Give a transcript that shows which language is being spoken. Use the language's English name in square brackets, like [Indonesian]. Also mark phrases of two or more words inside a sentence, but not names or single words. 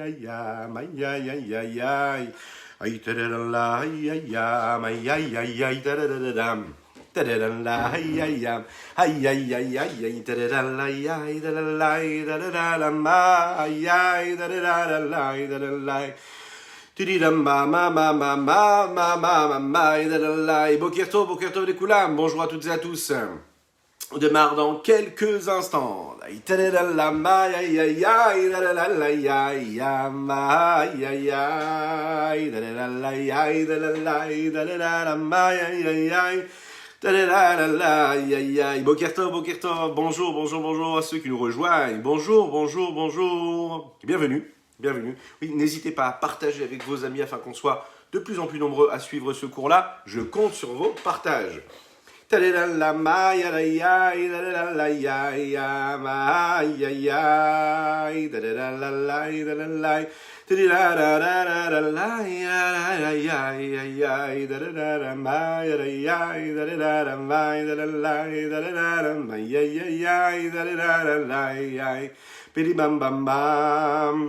[French] ya ma ya ya ya ya ay da da la ya ya ma ya ya ya da da da dam da da la ya ya ay ya ya ya ya da da la ya da da la da da la ma ya da da la da da la bonjour à toutes et à tous. On démarre dans quelques instants. Bonjour, bonjour, bonjour à ceux qui nous rejoignent. Bonjour, bonjour, bonjour. Bienvenue, bienvenue. Oui, n'hésitez pas à partager avec vos amis afin qu'on soit de plus en plus nombreux à suivre ce cours-là. Je compte sur vos partages. Ta-da-da-la, ma-ya-da-ya, da-da-da-la-ya, ya, ma-ya-ya, da-da-da-la-la, da-da-da-la, ta-da-da-da-da-da-la-ya-ya-ya-ya, da-da-da-da, ma-ya-da-ya, da-da-da-da, ma-ya-da-da-la, da-da-da-da, ma-ya-ya-ya, da-da-da-da-la-ya, pidi-bam-bam-bam.